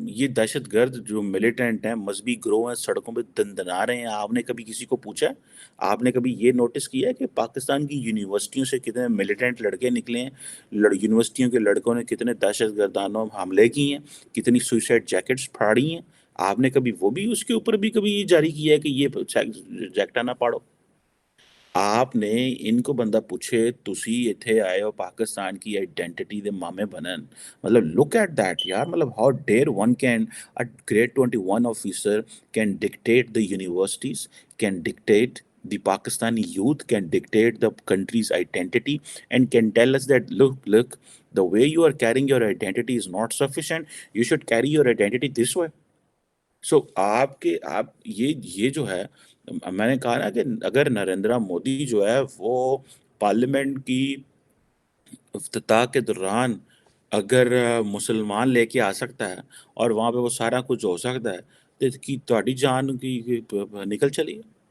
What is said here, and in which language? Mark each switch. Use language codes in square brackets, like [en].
[ur] یہ دہشت گرد جو ملیٹنٹ ہیں، مذہبی گروہ ہیں، سڑکوں پہ دندنا رہے ہیں، آپ نے کبھی کسی کو پوچھا ہے؟ آپ نے کبھی یہ نوٹس کیا ہے کہ پاکستان کی یونیورسٹیوں سے کتنے ملیٹنٹ لڑکے نکلے ہیں؟ یونیورسٹیوں کے لڑکوں نے کتنے دہشت گردانوں حملے کی ہیں، کتنی سوئسائڈ جیکٹس پھاڑی ہیں؟ آپ نے کبھی وہ بھی اس کے اوپر بھی کبھی جاری کیا ہے کہ یہ جیکٹا نہ پاڑو؟ آپ نے ان کو بندہ پوچھے [pa] تسی اتھے آئے ہو پاکستان کی آئیڈینٹی دے مامے بنن، [ur] مطلب [en] look at that [ur] یار. [en] مطلب how dare one can a grade 21 officer can dictate the universities, can dictate the Pakistani youth, can dictate the country's identity, and can tell us that look, the way you are carrying your identity is not sufficient, you should carry your identity this way. [ur] سو آپ یہ جو ہے، میں نے کہا نا کہ اگر نریندرا مودی جو ہے وہ پارلیمنٹ کی افتتاح کے دوران اگر مسلمان لے کے آ سکتا ہے اور وہاں پہ وہ سارا کچھ ہو سکتا ہے، تو [pa] کی تہاڈی جان کی نکل چلی ہے.